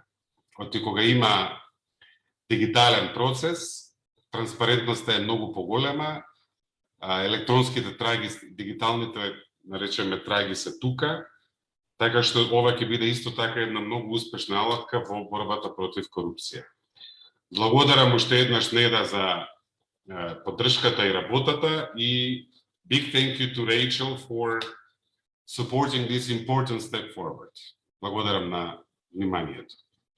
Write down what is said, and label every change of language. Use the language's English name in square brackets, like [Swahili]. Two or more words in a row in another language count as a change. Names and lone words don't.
[Macedonian] Оти кога има дигитален процес, транспарентноста е многу поголема, електронските траги, дигиталните, наречеме, траги се тука, така што ова ќе биде исто така една многу успешна алатка во борбата против корупција. Благодарам уште еднаш Неда за поддршката и работата и [English] big thank you to Rachel for supporting this important step forward. [Macedonian] Благодарам на вниманието.